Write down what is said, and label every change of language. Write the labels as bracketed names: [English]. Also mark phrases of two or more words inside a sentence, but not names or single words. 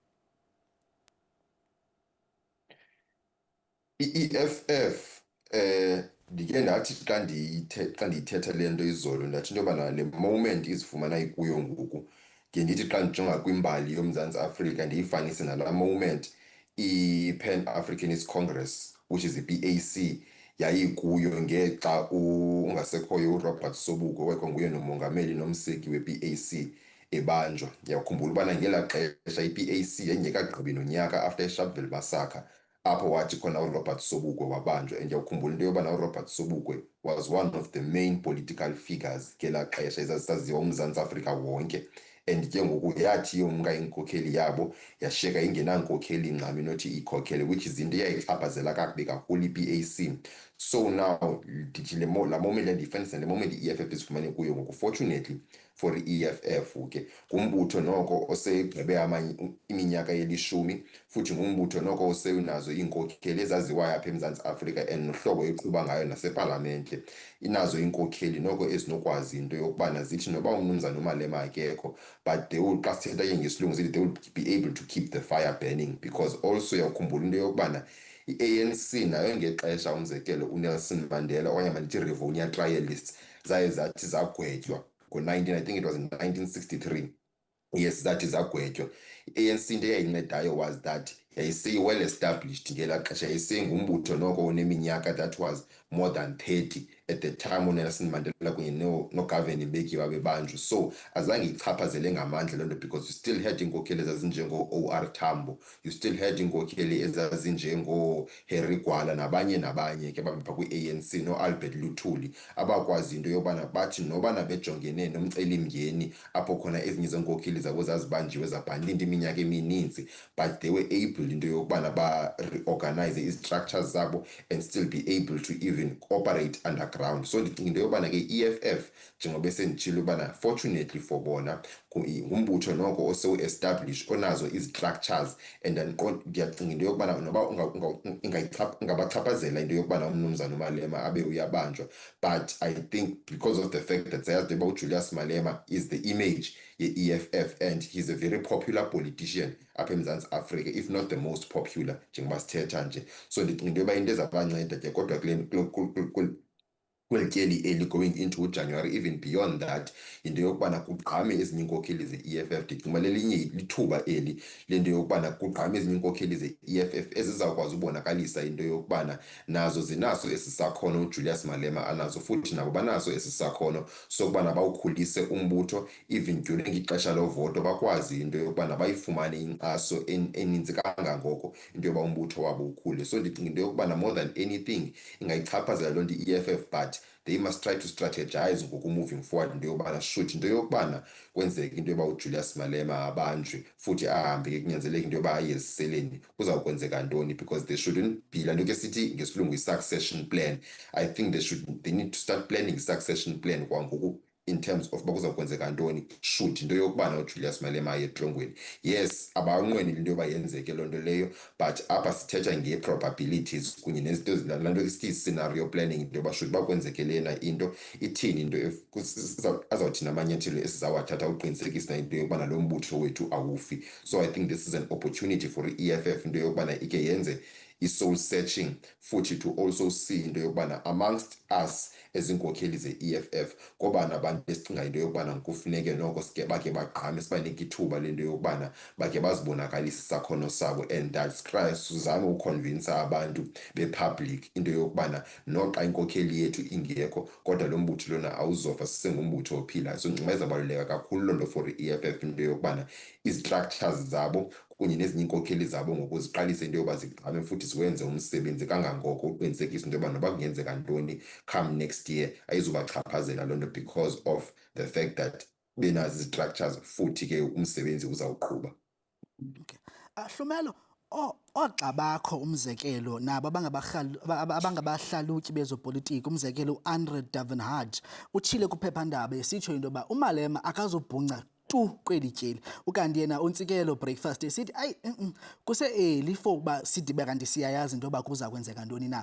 [Xhosa] I-EFF ndike ndathi xa ndiyithetha le nto izolo ndathi into yobana le moment izifumana ikuyo ngoku, ke ndithi xa ndijonga kwimbali yoMzantsi Afrika ndiyifanise nalaa moment i-Pan-Africanist Congress, [English] which is [Xhosa] i-PAC, yayikuyo ngexa ungasekhoyo uRobert Sobukwe wayekunguye nomongameli nomseki we-PAC ebanjwa. Ndiyakhumbula ubana ngelaa xesha i-PAC yayingekagqibi nonyaka after iSharpeville massacre, apho wathi khona uRobert Sobukwe wabanjwa. And ndiyakhumbula into yobana uRobert Sobukwe [English] was one of the main political figures [Xhosa] ngelaa xesha ezazisaziwa uMzantsi Afrika wonke. And ke ngoku yathi yomka inkokheli yabo yashiyeka ingenankokheli ncam inothi ikhokele, [English] which is [Xhosa] into eyayichaphazela kakubi kakhulu i-PAC. [English] So now [Xhosa] ndithi laa moment endiyifanisa nale moment i-EFF izifumane kuyo ngoku, [English] fortunately for [Xhosa] i-EFF ke ngumbutho noko osegqibe iminyaka elishumi, futhi ngumbutho noko osenazo iinkokheli ezaziwayo apha eMzantsi Afrika, and nohlobo eqhuba ngayo nasepalamente inazo iinkokheli noko ezinokwazi into yokubana zithi noba umnumzana uMalema akekho, [English] but they will, [Xhosa] xa sithetha ke ngesilungu sithi, [English] they will be able to keep the fire burning. [Xhosa] Because also yakhumbula into yokubana i-ANC nayo ngexesha umzekelo uNelson Mandela okanye mandithi Rivonia trialists zaye zathi zagwetywa [English] I think it was in 1963. [Xhosa] Yes, zathi zagwetywa. I-ANC into eyayincedayo [English] was that [Xhosa] yayiseyi- [English] well established [Xhosa] ngelaa xesha, yayisengumbutho noko oneminyaka [English] that was more than 30 at the time [Xhosa] uNelson Mandela kunye noGovan Mbeki babebanjwa. So azange ichaphazele ngamandla loo nto, [English] because you still had [Xhosa] iinkokheli ezazinjengo-OR Tambo, [English] you still had [Xhosa] iinkokheli ezazinjengo-Harry Gwala nabanye ke babepha kwi-ANC, no-Albert Luthuli, abakwazi into yobana bathi nobana bejongene nomcelimngeni apho khona ezinye zeenkokheli zabo zazibanjiwe zabhaninta iminyaka emininzi, [English] but they were able able [Xhosa] into yokubana ba-reorganize izi-structures zabo [English] and still be able to even operate underground. [Xhosa] So ndicinga into yokubana ke EFF njengoba esenditshilo ubana [English] fortunately for [Xhosa] bona ngumbutho noko osewu-establish onazo izi-structures and ndiyacinga into yokubana noba ingabachaphazela into yokubana umnumzana uMalema abe uyabanjwa, [English] but I think because of the fact that [Xhosa] sayazi uba [English] uJulius Malema is the image ye-EFF and he's a very popular politician [Xhosa] apha eMzantsi Afrika, [English] if not the most popular [Xhosa] njengoba sithetha nje. So ndicinga into yoba into ezabanceda ke kodwa kweli tyeli eli [English] going into January, even beyond that, [Xhosa] into yokubana kugqame ezinye iinkokheli ze-EFF. Ndicinga lelinye lithuba eli lento yokubana kugqame ezinye iinkokheli ze-EFF ezizawukwazi ubonakalisa into yokubana nazo zinaso esi sakhono uJulius Malema anazo, futhi nabo banaso esi sakhono sokubana bawukhulise umbutho even during ixesha lovoto bakwazi into yokubana bayifumane inkxaso eninzi kangangoko into yoba umbutho wabo ukhule. So ndicinga into yokubana [English] more than anything [Xhosa] ingayichaphazela loo nto i-EFF, [English] but they must try to strategize [Xhosa] ngoku [English] moving forward [Xhosa] into yokubana shoot into yokubana kwenzeka into yoba uJulius Malema abanjwe futhi ahambe ke kunyanzeleka into yoba aye eziseleni kuzawukwenzeka ntoni, [English] because there shouldn't be [Xhosa] laa nto ke sithi ngesilungu i- [English] succession plan. I think they need to start planning succession plan kwangoku in terms of [Xhosa] uba kuzawukwenzeka ntoni shoot into yokubana uJulius Malema aye etrongweni. Yes, abawunqweneli into yoba yenzeke loo nto leyo, but apha sithetha ngee-probabilities kunye nezinto laa nto isithi i- [English] scenario planning [Xhosa] into yoba shoot uba kwenzeke lena into ithini into azawuthini amanyathelo esizawathatha uqinisekisa into yokubana lo mbutho wethu awufi. [English] So I think this is an opportunity for [Xhosa] i-EFF into yokubana ike yenze i- [English] soul searching [Xhosa] futhi [English] to also see [Xhosa] into yokubana amongst us ezinkokheli ze-EFF kobana abantu esicinga into yokubana kufuneke noko bakhe bagqame sibanike ithuba lento yokubana bakhe bazibonakalisa isakhono sabo, [English] and that's cry [Xhosa] sizame uconvince abantu bepublic into yokubana noxa inkokheli yethu ingekho kodwa lo mbutho lona awuzofa sisengumbutho ophilayo. So ndicinga izabaluleka kakhulu loo nto for i-EFF into yokubana izi-structures zabo kunye nezinye iinkokheli zabo ngokuziqalisa into yoba zigqame futhi ziwenze umsebenzi kangangoko uqinisekisa into yoba noba kungenzeka ntoni [English] come next year [Xhosa] ayizubachaphazela loo nto [English] because of the fact that [Xhosa] benazo izi-structures futhi ke umsebenzi uzawuqhuba. [English] Okay. [Xhosa] Hlumelo, oogxa bakho umzekelo nabo abangabahlalutyi bezopolitiko, umzekelo uAndre Davenhart utshile kwiphephandaba esitsho into yoba uMalema akazubhunca tu kweli tyeli, ukanti yena uNtsikelo Breakfast esithi ayi kuse-early for uba sidibe kanti siyayazi into yoba kuza kwenzeka ntoni na.